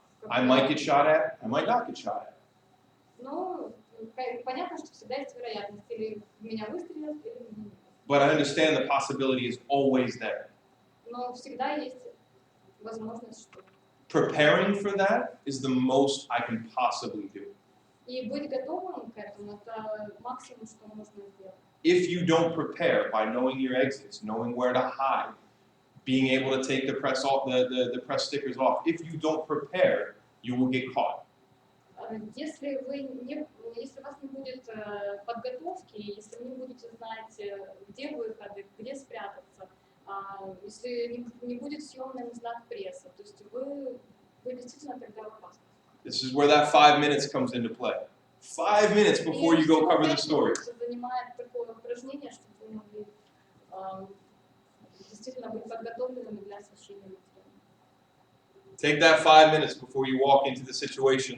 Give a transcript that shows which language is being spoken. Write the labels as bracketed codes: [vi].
[en] I might get shot at, I might not get shot at. [ru] Ну, понятно, что всегда есть вероятность, или меня выстрелят, или меня нет. [en] But I understand the possibility is always there. [ru] Но всегда есть возможность, что... [en] Preparing for that is the most I can possibly do. [ru] И быть готовым к этому – это максимум, что можно сделать. [en] If you don't prepare by knowing your exits, knowing where to hide, being able to take the press off, the press stickers off, if you don't prepare, you will get caught. [ru] Если если у вас не будет подготовки, если вы не будете знать, где выходы, где спрятаться, если не будет съемный знак прессы, то есть вы действительно тогда в опасности. [en] This is where that 5 minutes comes into play. 5 minutes before you go cover the story. [ru] Занимает такое упражнение, чтобы вы могли действительно быть подготовленными для освещения материала. [en] Take that 5 minutes before you walk into the situation.